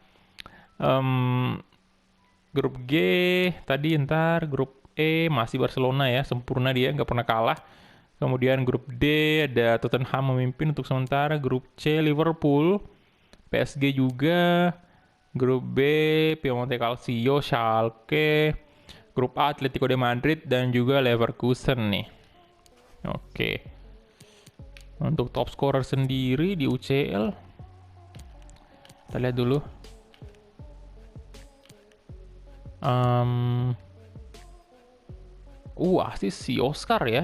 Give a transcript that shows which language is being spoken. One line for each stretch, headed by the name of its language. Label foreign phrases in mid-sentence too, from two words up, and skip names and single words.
Indonesian: Grup G tadi ntar, grup E masih Barcelona ya, sempurna dia, nggak pernah kalah. Kemudian grup D ada Tottenham memimpin untuk sementara. Grup C Liverpool, PSG juga. Grup B Piemonte Calcio, Schalke. Grup A Atletico de Madrid dan juga Leverkusen nih. Oke. Untuk
English: top scorer
Indonesian: sendiri di UCL, kita lihat dulu. Asis si Oscar ya.